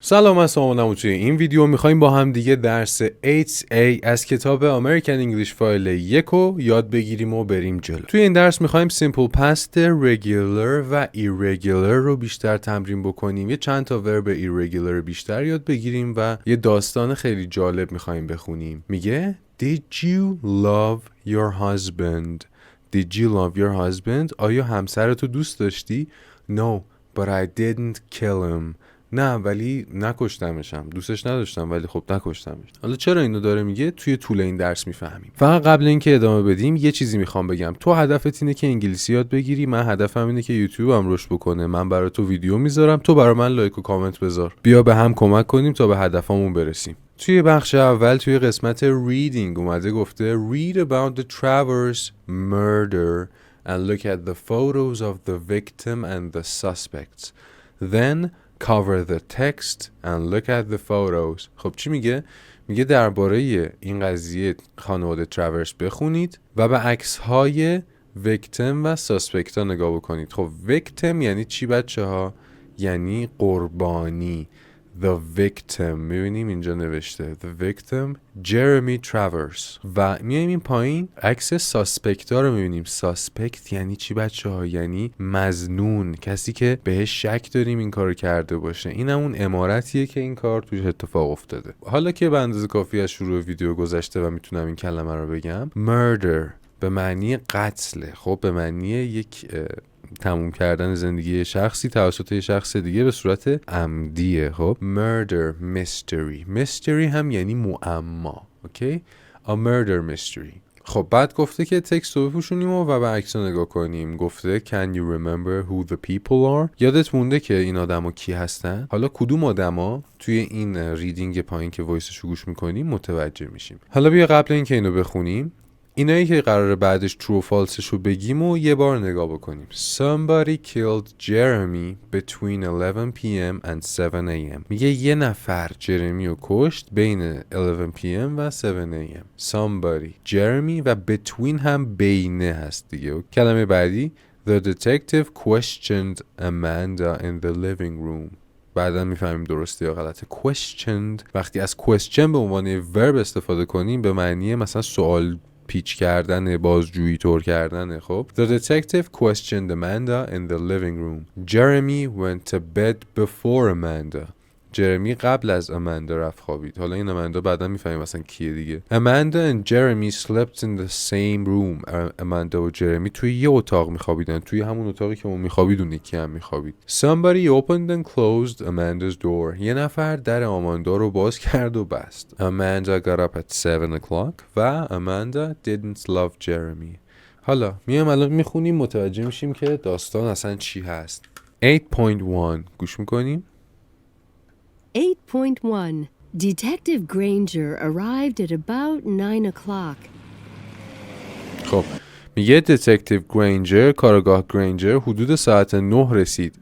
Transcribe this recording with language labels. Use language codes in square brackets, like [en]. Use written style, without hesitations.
[fa] سلام، من سامانم و توی این ویدیو میخوایم با هم دیگه درس 8A از کتاب American English فایل 1 رو یاد بگیریم و بریم جلو. توی این درس میخوایم simple past regular و irregular رو بیشتر تمرین بکنیم. یه چند تا ورب irregular بیشتر یاد بگیریم و یه داستان خیلی جالب میخوایم بخونیم. [en] میگه Did you love your husband? Did you love your husband? [fa] آیا همسرتو دوست داشتی؟ [en] No, but I didn't kill him. [fa] نه ولی نکشتمشم. دوستش نداشتم ولی خب نکشتمش. حالا چرا اینو داره میگه توی طول این درس میفهمیم. فقط قبل اینکه ادامه بدیم یه چیزی میخوام بگم. تو هدفت اینه که انگلیسی یاد بگیری، من هدفم اینه که یوتیوبم رشد بکنه. من برای تو ویدیو میذارم، تو برای من لایک و کامنت بذار. بیا به هم کمک کنیم تا به هدفمون برسیم. توی بخش اول توی قسمت reading اومده گفته [en] read about the traveler's murder and look at the photos of the victim and the suspects. Then cover the text and look at the photos. [fa] خب چی میگه؟ میگه درباره این قضیه خانواده تراورس بخونید و به عکس‌های ویکتیم و ساسپکت ها نگاه بکنید. خب ویکتیم یعنی چی بچه ها؟ یعنی قربانی. [en] The victim. [fa] میبینیم اینجا نوشته [en] The victim Jeremy Travers. [fa] و میایم این پایین عکس ساسپکت ها رو میبینیم. ساسپکت یعنی چی بچه ها؟ یعنی مظنون، کسی که بهش شک داریم این کارو کرده باشه. این همون امارتیه که این کار توش اتفاق افتاده. حالا که به اندازه کافی از شروع ویدیو گذشته و میتونم این کلمه رو بگم، murder به معنی قتله. خب به معنی یک تموم کردن زندگی شخصی توسط یه شخص دیگه به صورت عمدیه. خب murder mystery هم یعنی معما. [en] Okay? a murder mystery. [fa] خب بعد گفته که تکست رو بپوشونیم و به عکس‌ها نگاه کنیم. گفته [en] can you remember who the people are؟ [fa] یادت مونده که این آدما کی هستن؟ حالا کدوم آدما توی این ریدینگ پایین که وایسش رو گوش میکنیم متوجه میشیم. حالا بیا قبل اینکه اینو بخونیم اینایی که قراره بعدش true false رو بگیم و یه بار نگاه بکنیم. [en] Somebody killed Jeremy between 11 p.m. and 7 a.m. [fa] میگه یه نفر جرمی رو کشت بین 11 p.m. و 7 a.m. Somebody Jeremy و between هم بینه هست دیگه. کلمه بعدی [en] The detective questioned Amanda in the living room. [fa] بعدا میفهمیم درسته یا غلطه. questioned وقتی از question به عنوان verb استفاده کنیم به معنی مثلا سوال پیچ کردن، بازجویی طور کردن. [en] خب The detective questioned Amanda in the living room. Jeremy went to bed before Amanda. [fa] جرمی قبل از اماندا رفت خوابید. حالا این اماندا بعدا میفهمیم مثلا کیه دیگه. [en] Amanda and Jeremy slept in the same room. [fa] اماندا و جرمی توی یه اتاق میخوابیدن. توی همون اتاقی که اون میخوابید اون یکی هم میخوابید. [en] Somebody opened and closed Amanda's door. [fa] یه نفر در آماندا رو باز کرد و بست. [en] Amanda got up at 7 o'clock و Amanda didn't love Jeremy. [fa] حالا میام الان میخونیم متوجه میشیم که داستان اصلا چی هست. 8.1 گوش میکنیم. [en] 8.1 Detective Granger arrived at about 9 o'clock. [fa] خب میگه Detective Granger کارگاه گرینجر حدود ساعت 9 رسید.